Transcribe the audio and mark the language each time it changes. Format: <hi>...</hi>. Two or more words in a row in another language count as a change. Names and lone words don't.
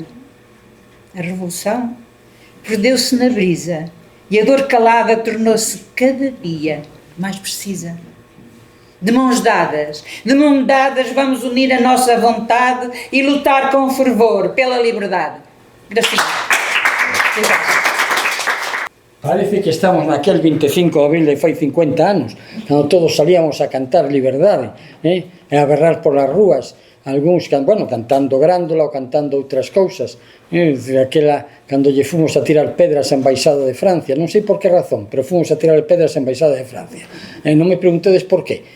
<pt>A revolução perdeu-se na brisa e a dor calada tornou-se cada dia mais precisa. De mãos dadas, vamos unir a nossa vontade e lutar com fervor pela liberdade.</pt> <gl>Gracias. Parece que estamos naquel 25 de abril de fai 50 anos, cando todos salíamos a cantar liberdade, e a berrar polas rúas, algúns, cantando Grándola ou cantando outras cousas, aquela, cando lle fomos a tirar pedras á Embaixada de Francia, non sei por que razón, pero fomos a tirar pedras á Embaixada de Francia, non me preguntedes por qué.</gl>